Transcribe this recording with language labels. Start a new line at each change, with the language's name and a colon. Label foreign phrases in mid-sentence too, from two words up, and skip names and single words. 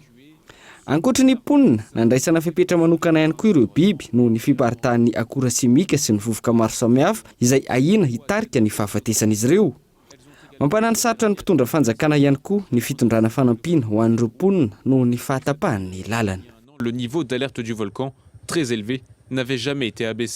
Malagasy: Ankoatra ny ponina, nandraisana fepetra manokana ihany koa ireo biby no ny fiparitahan'ny akora simika sy ny vovoka maro samihafa izay ahina hitarika ny fahafatesan'izy ireo. Mampanany sarotra ny mpitondra fanjakana ihany koa ny fitondrana fanampiana ho an'ireo ponina no ny fahatapahan'ny lalana.
French: Le niveau d'alerte du volcan, très élevé, n'avait jamais été abaissé.